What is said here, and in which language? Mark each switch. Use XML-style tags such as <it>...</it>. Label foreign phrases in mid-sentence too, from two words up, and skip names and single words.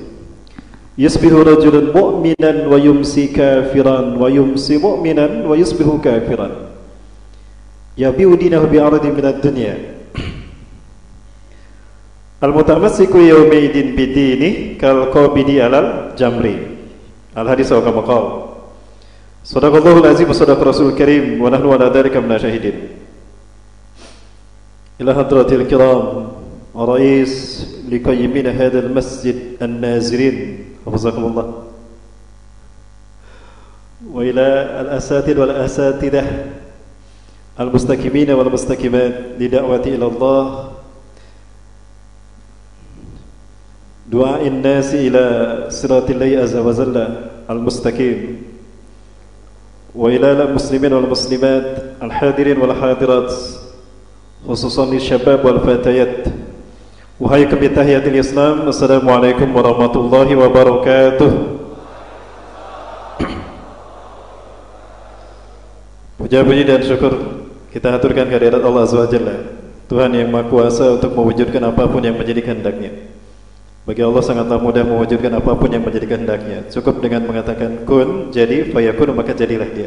<ar>يصبح رجل مؤمنا ويمسي كافرا ويمسي مؤمنا ويصبح كافرا. يبيع دينه بعرض من الدنيا. المتمسك يومئذ بدينه كالقابض على الجمر. الحديث وكما قال. صدق الله العظيم وصدق رسول كريم ونحن على ذلك من الشاهدين. إلى حضرة الكرام رئيس لقيمين هذا المسجد الناظرين حفظكم الله. وإلى الأساتيذ والأساتذة المستقيمين والمستقيمات لدعوة إلى الله، دعاء الناس إلى صراط الله عز وجل المستقيم، وإلى المسلمين والمسلمات الحاضرين والحاضرات خصوصا شباب والفتيات. وحياكم بتحية الإسلام. السلام عليكم ورحمة الله وبركاته.</ar> <id>Puja puji dan syukur kita haturkan kehadirat Allah</id> <ar>عز وجل,</ar> <id>Tuhan yang Maha Kuasa untuk mewujudkan apapun yang menjadi kehendaknya. Bagi Allah sangatlah mudah mewujudkan apapun yang menjadi kehendaknya. Cukup dengan mengatakan kun, jadi, fayakun, maka jadilah dia.</id>